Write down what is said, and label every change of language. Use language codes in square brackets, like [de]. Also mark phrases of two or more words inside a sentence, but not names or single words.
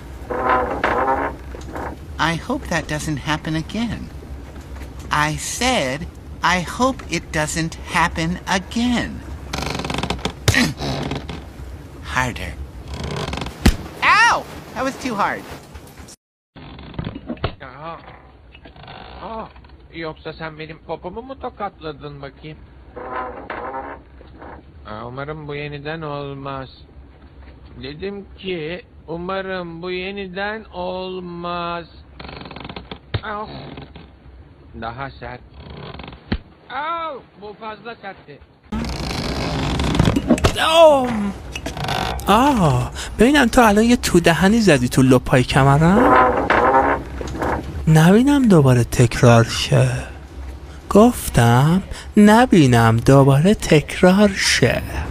[en] I hope that doesn't happen again. I said, I hope it doesn't happen again. Harder. Ow! That was too hard. [tr] Yoksa sen benim popomu mu tokatladın bakayım? Umarım bu yeniden olmaz. Dedim ki umarım bu yeniden olmaz. Daha sert. Bu fazla sertti. [fa] ببینم تو الان یه تو دهنی زدی تو لپای کمرم. نبینم دوباره تکرار شه. گفتم نبینم دوباره تکرار شه.